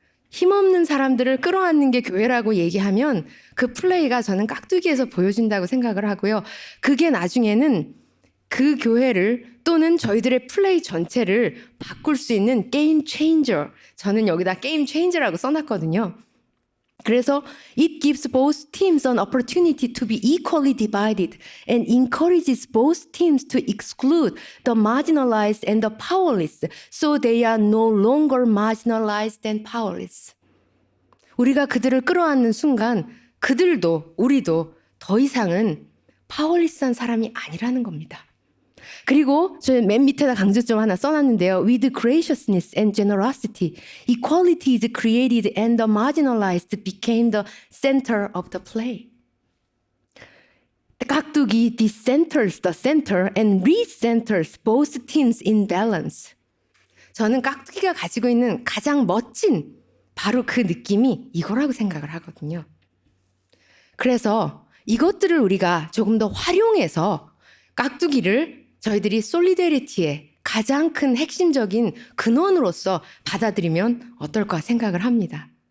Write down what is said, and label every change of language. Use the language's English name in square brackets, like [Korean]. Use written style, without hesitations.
[Korean] 힘없는 사람들을 끌어안는 게 교회라고 얘기하면 그 플레이가 저는 깍두기에서 보여준다고 생각을 하고요. 그게 나중에는 그 교회를 또는 저희들의 플레이 전체를 바꿀 수 있는 게임 체인저. 저는 여기다 게임 체인저라고 써놨거든요. 그래서 [English] it gives both teams an opportunity to be equally divided and encourages both teams to exclude the marginalized and the powerless so they are no longer marginalized and powerless. [Korean] 우리가 그들을 끌어안는 순간 그들도 우리도 더 이상은 파워리스한 사람이 아니라는 겁니다. 그리고 저는 맨 밑에다 강조점 하나 써놨는데요. [English] With graciousness and generosity, equality is created and the marginalized became the center of the play. 깍두기 decenters the center and recenters both teams in balance. [Korean] 저는 깍두기가 가지고 있는 가장 멋진 바로 그 느낌이 이거라고 생각을 하거든요. 그래서 이것들을 우리가 조금 더 활용해서 깍두기를 저희들이 솔리데리티의 가장 큰 핵심적인 근원으로서 받아들이면 어떨까 생각을 합니다.